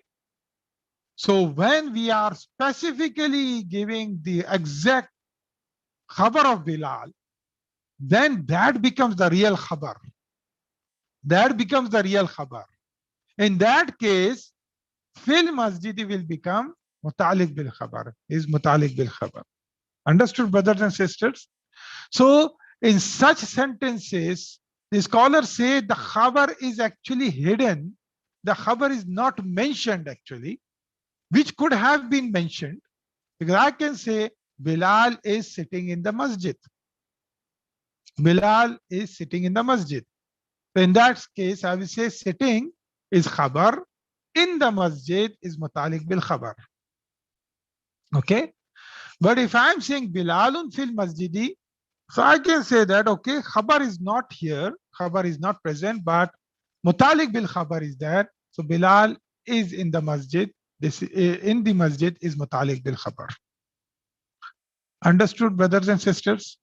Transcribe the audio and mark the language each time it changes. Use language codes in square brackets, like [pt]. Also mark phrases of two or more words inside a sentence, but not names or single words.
[en] So when we are specifically giving the exact khabar of Bilal, then that becomes the real khabar. That becomes the real khabar. In that case, [ar] في المسجد [en] will become [ar] متعلق بالخبر, [en] is [ar] متعلق بالخبر. [en] Understood, brothers and sisters? So in such sentences, the scholars say the khabar is actually hidden. The khabar is not mentioned actually, which could have been mentioned, because I can say Bilal is sitting in the masjid. Bilal is sitting in the masjid. So in that case, I will say sitting is khabar, in the masjid is [ar] متعلق بالخبر. [en] Okay. But if I'm saying [ar] بلال في المسجد, [en] so I can say that, okay, khabar is not here, khabar is not present, but [ar] متعلق بالخبر [en] is there. So Bilal is in the masjid. This in the masjid is [ar] متعلق بالخبر. [en] Understood, brothers and sisters?